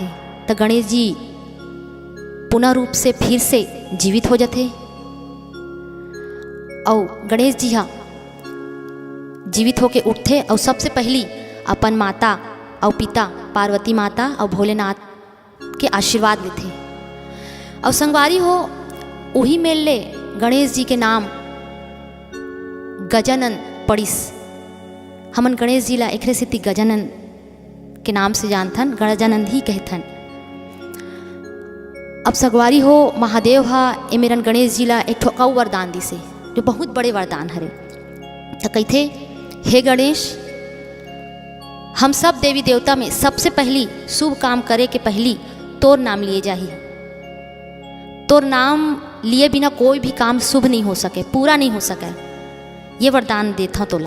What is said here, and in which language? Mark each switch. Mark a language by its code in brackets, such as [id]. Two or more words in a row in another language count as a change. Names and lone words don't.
[hne] तो गणेश जी पुनः रूप से फिर से जीवित हो जाते और गणेश जी हाँ जीवित होके उठते और सबसे पहली अपन माता और पिता पार्वती माता और भोलेनाथ के आशीर्वाद लेते। और संगवारी हो वही मेल ले गणेश जी के नाम गजानन पड़िस। हमन गणेश जी ला एकरे सेती गजानन के नाम से जानथन, गजानन ही कहथन। अब सगवारी हो महादेव हा ए मेरन गणेश जी ला एक ठो वरदान दिसे जो बहुत बड़े वरदान हरे। तो कहते हे गणेश, हम सब देवी देवता में सबसे पहली शुभ काम करे के पहली तोर नाम लिए जाही। तोर नाम लिए बिना कोई भी काम शुभ नहीं हो सके, पूरा नहीं हो सके, ये वरदान देता तोला।